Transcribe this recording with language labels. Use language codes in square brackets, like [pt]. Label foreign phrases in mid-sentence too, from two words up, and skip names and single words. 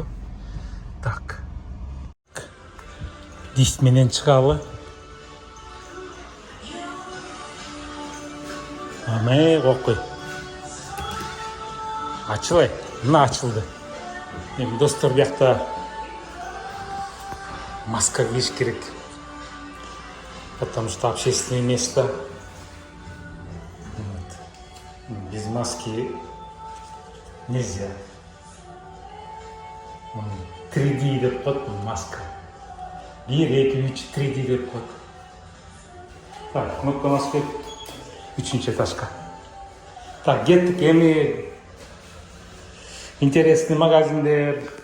[ky] Так. Дис менен чыгалы. Аме кокой. Ачылай. Мына ачылды. Эми достор, биякта маска кийиш керек. [ru] Потому что общественное место. Без маски нельзя. [ky] 3D деп коет маска. 1, 2, 3, 3D деп коет. Так, кнопка маска. 3-нчы этажга. Так, кеттик. Эми интересный магазиндер.